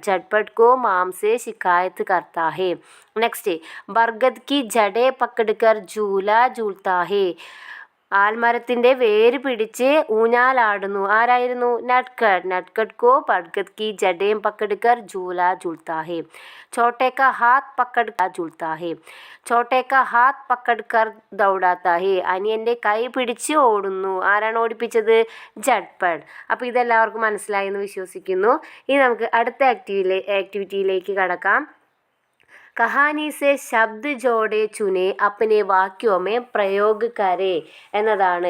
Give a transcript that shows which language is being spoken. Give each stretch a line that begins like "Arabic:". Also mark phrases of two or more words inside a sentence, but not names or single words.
Hindi: झटपट को माँ से शिकायत करता है. नेक्स्ट बरगद की जड़ें पकड़ कर झूला झूलता है.
Malayalam: ആൽമരത്തിൻ്റെ വേര് പിടിച്ച് ഊഞ്ഞാലാടുന്നു. ആരായിരുന്നു? നട്ട്കട്ട്.
Hindi: नटखट को बरगद की जड़ें पकड़ कर झूला झूलता है. छोटे का हाथ पकड़ झूलता है. छोटे का हाथ पकड़ कर दौड़ाता है.
Malayalam: അനിയൻ്റെ കൈ പിടിച്ച് ഓടുന്നു. ആരാണ് ഓടിപ്പിച്ചത്? ജട്ട്പട്ട്. അപ്പോൾ ഇതെല്ലാവർക്കും മനസ്സിലായി എന്ന് വിശ്വസിക്കുന്നു. ഇനി നമുക്ക് അടുത്ത ആക്ടിവിറ്റിയിലേക്ക് കടക്കാം.
Hindi: कहानी से शब्द जोड़े चुनें अपने वाक्यों में प्रयोग करें എന്നതാണ്.